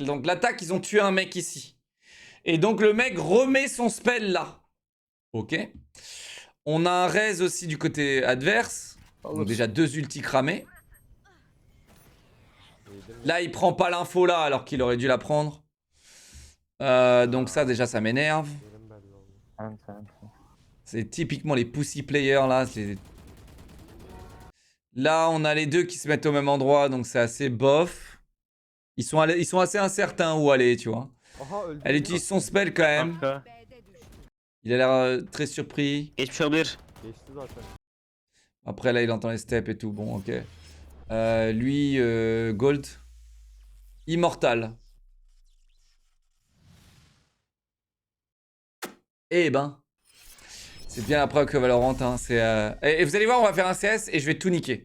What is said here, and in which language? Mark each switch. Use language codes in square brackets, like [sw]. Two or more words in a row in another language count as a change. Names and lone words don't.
[fr] Donc l'attaque, ils ont tué un mec ici. Et donc le mec remet son spell là. Ok. On a un raise aussi du côté adverse. Donc déjà 2 ultis cramés. Là, il prend pas l'info là alors qu'il aurait dû la prendre. Donc ça, déjà, ça m'énerve. [tr] Yerim belli oldu. [fr] C'est typiquement les [en] pussy players [fr] là. Là, on a les deux qui se mettent au même endroit, donc c'est assez bof. Ils sont assez incertains où aller, tu vois. [tr] Aha öldü. [fr] Elle utilise son spell quand même. [tr] Kanka. B'de düştü. [fr] Il a l'air très surpris. [tr] Geçmiş olabilir. Geçti zaten. [fr] Après là, il entend les steps et tout. Bon, ok. Lui, Gold. Immortal. Eh ben. C'est bien la preuve que Valorant, hein, et vous allez voir, on va faire un CS et je vais tout niquer.